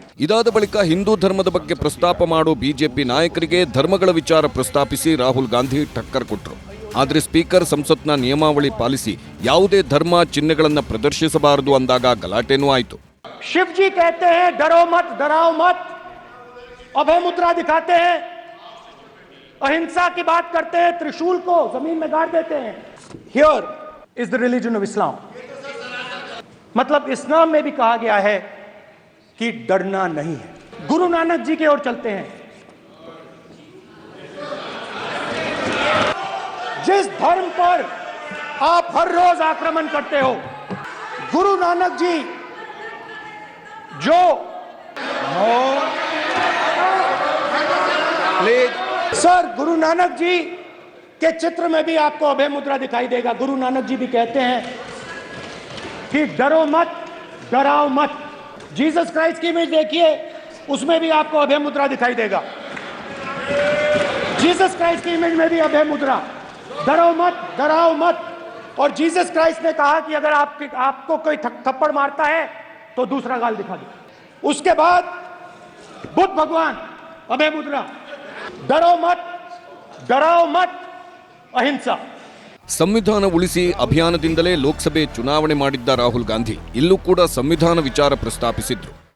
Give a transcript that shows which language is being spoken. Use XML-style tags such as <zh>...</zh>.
<kn>ಇದಾದ ಬಳಿಕ ಹಿಂದೂ ಧರ್ಮದ ಬಗ್ಗೆ ಪ್ರಸ್ತಾಪ ಮಾಡೋ ಬಿಜೆಪಿ ನಾಯಕರಿಗೆ ಧರ್ಮಗಳ ವಿಚಾರ ಪ್ರಸ್ತಾಪಿಸಿ ರಾಹುಲ್ ಗಾಂಧಿ ಟಕ್ಕರ್ ಕೊಟ್ಟರು. ಆದರೆ ಸ್ಪೀಕರ್ ಸಂಸತ್ನ ನಿಯಮಾವಳಿ ಪಾಲಿಸಿ ಯಾವುದೇ ಧರ್ಮ ಚಿಹ್ನೆಗಳನ್ನ ಪ್ರದರ್ಶಿಸಬಾರದು ಅಂದಾಗ ಗಲಾಟೆನೂ ಆಯಿತು.</kn> <hi>शिव जी कहते हैं डरो मत, डराओ मत. अभय मुद्रा दिखाते हैं, अहिंसा की बात करते हैं, त्रिशूल को जमीन में गाड़ देते हैं.</hi> <en>Here is the religion of Islam.</en> <hi>मतलब इस्लाम में भी कहा गया है कि डरना नहीं है. गुरु नानक जी की ओर चलते हैं. जिस धर्म पर आप हर रोज आक्रमण करते हो, गुरु नानक जी जो सर गुरु नानक जी के चित्र में भी आपको अभय मुद्रा दिखाई देगा. गुरु नानक जी भी कहते हैं कि डरो मत, डराओ मत. जीसस क्राइस्ट की इमेज देखिए, उसमें भी आपको अभय मुद्रा दिखाई देगा. जीसस क्राइस्ट की इमेज में भी अभय मुद्रा, डरो मत, डराओ मत। और जीसस क्राइस्ट ने कहा कि अगर आपको कोई थप्पड़ मारता है तो दूसरा गाल दिखा दो। उसके बाद बुद्ध भगवान, अभय मुद्रा, डरो मत, डराओ मत, अहिंसा।</hi> <kn>ಸಂವಿಧಾನ ಉಳಿಸಿ ಅಭಿಯಾನದಿಂದಲೇ ಲೋಕಸಭೆ ಚುನಾವಣೆ ಮಾಡಿದ್ದ ರಾಹುಲ್ ಗಾಂಧಿ ಇಲ್ಲೂ ಕೂಡ ಸಂವಿಧಾನ ವಿಚಾರ ಪ್ರಸ್ತಾಪಿಸಿದ್ರು.</kn>